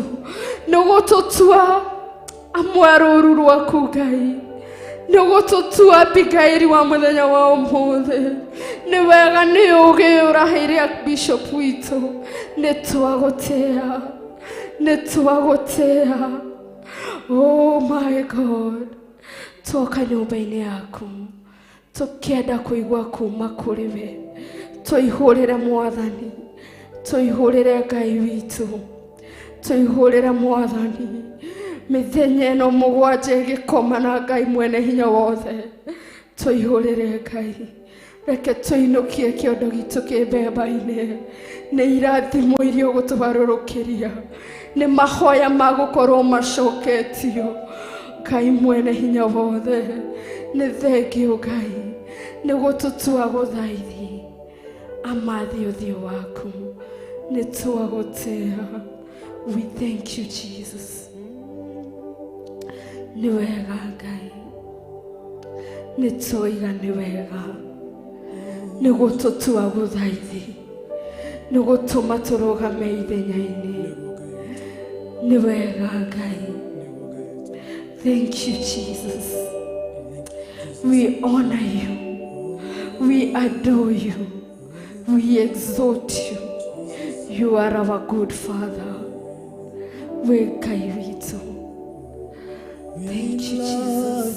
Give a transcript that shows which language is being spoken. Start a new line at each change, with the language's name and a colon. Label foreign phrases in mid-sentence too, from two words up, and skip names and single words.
Kikuyu: Nĩ gũtũtua amwe rũũru rwaku Ngai. Nĩ gũtũtua Abigail wa mũthenya wa ũmũthĩ. Nĩ wega nĩ ũũgĩ ũraheire Bishop witũ. Nĩtwagũtĩĩa, nĩtwagũtĩĩa.
English: Oh my God.
Kikuyu: Twoka nyũmba-inĩ yaku tũkĩenda kũigua kuma kũrĩ we. Tũihũrĩre Mwathani, tũihũrĩre Ngai witũ, tũihũrĩre Mwathani. Mĩthenya ĩno mũgwanja ĩgĩkoma na Ngai mwene hinya wothe. Tũihũrĩre Ngai. Reke tũinũkie kĩondo gitũ kĩmbemba-inĩ. Nĩ irathimo iria ũgũtũgarũrũkĩria. Nĩ mahoya ma gũkorwo macoketio. Ngai mwene hinya wothe. Nĩ thengio Ngai nĩ gũtũtua gũthaithi amathi ũthiũ waku. Nĩtwagũtĩĩa.
English: We thank you Jesus.
Kikuyu: Nĩ wega Ngai. Nĩtũiga nĩ wega. Nĩ gũtũtua gũthaithi. Nĩ gũtũma tũrũgame ithenya-inĩ. Nĩ wega Ngai.
English: Thank you Jesus. We honor you. We adore you. We exalt you. You are our good Father. We
Kikuyu: Ngai witũ.
English: Thank you Jesus.